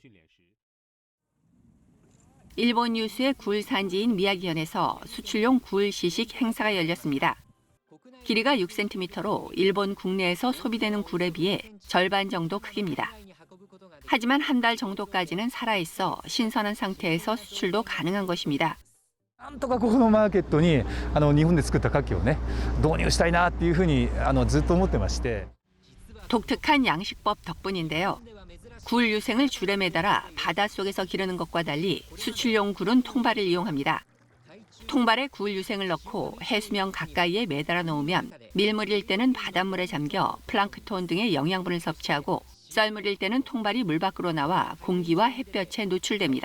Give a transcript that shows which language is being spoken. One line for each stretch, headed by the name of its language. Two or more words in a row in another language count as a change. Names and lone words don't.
Korean: 일본 유수의 굴 산지인 미야기현에서 수출용 굴 시식 행사가 열렸습니다. 길이가 6cm로 일본 국내에서 소비되는 굴에 비해 절반 정도 크기입니다. 하지만 한 달 정도까지는 살아있어 신선한 상태에서 수출도 가능한 것입니다.
Japanese: なんとかこのマーケットに日本で作った牡蠣をね導入したいなっていうふうにずっと思ってまして。
Korean: 독특한 양식법 덕분인데요. 굴 유생을 줄에 매달아 바닷속에서 기르는 것과 달리 수출용 굴은 통발을 이용합니다. 통발에 굴 유생을 넣고 해수면 가까이에 매달아 놓으면 밀물일 때는 바닷물에 잠겨 플랑크톤 등의 영양분을 섭취하고 썰물일 때는 통발이 물 밖으로 나와 공기와 햇볕에 노출됩니다.